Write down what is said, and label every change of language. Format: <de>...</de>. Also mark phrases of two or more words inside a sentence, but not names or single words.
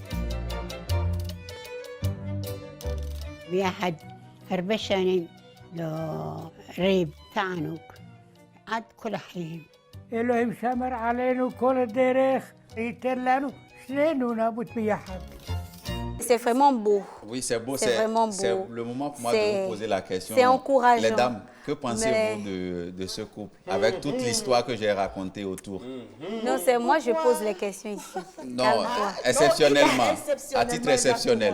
<he>ביחד הרבה שנים, לא ריב, תענוג, עד כל החיים. אלוהים שמר עלינו כל הדרך, ייתן לנו שנינו נמות ביחד.</he> <fr>C'est vraiment beau. Oui, c'est beau. C'est vraiment beau. C'est le moment pour moi de vous poser la question. C'est encourageant. Les dames, que pensez-vous de ce couple, avec toute l'histoire que j'ai racontée autour? Non, c'est moi, je pose les questions ici. Non, exceptionnellement, à titre exceptionnel.</fr>